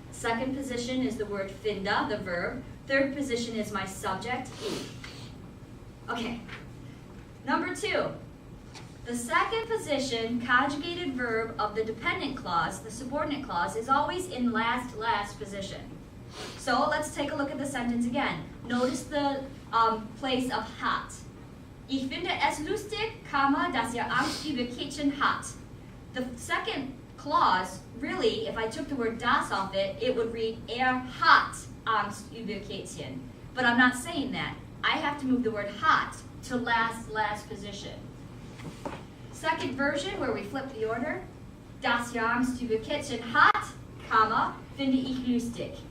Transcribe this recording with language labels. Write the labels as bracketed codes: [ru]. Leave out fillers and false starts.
[en] Second position is the word finde, the verb. Third position is my subject, ich. Okay, number two. The second position, conjugated verb of the dependent clause, the subordinate clause, is always in last position. So let's take a look at the sentence again. Notice the place of hat. [de] Ich finde es lustig, comma, dass Angst über Kätzchen hat. [en] The second clause, really, if I took the word das off it, it would read [de] hat Angst über Kätzchen. [en] But I'm not saying that. I have to move the word hat to last position. Second version, where we flip the order, [de] das Angst über Kätzchen hat, comma, finde ich lustig.